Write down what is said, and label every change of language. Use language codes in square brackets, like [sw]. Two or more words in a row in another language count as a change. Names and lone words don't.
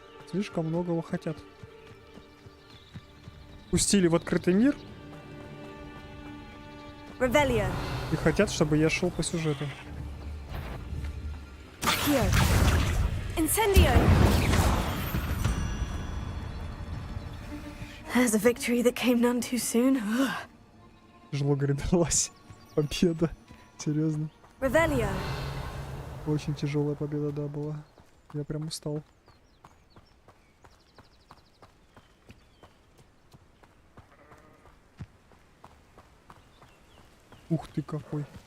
[ru] Слишком многого хотят. Пустили в открытый мир. [la] Revelio. [ru] И хотят, чтобы я шел по сюжету. [la] Accio. Incendio. [en] There's a victory that came none too soon. [ru] Тяжело, говорит, далась победа. Серьезно. [la] Revelio. [ru] Очень тяжелая победа, да, была. Я прям устал. Ух ты какой.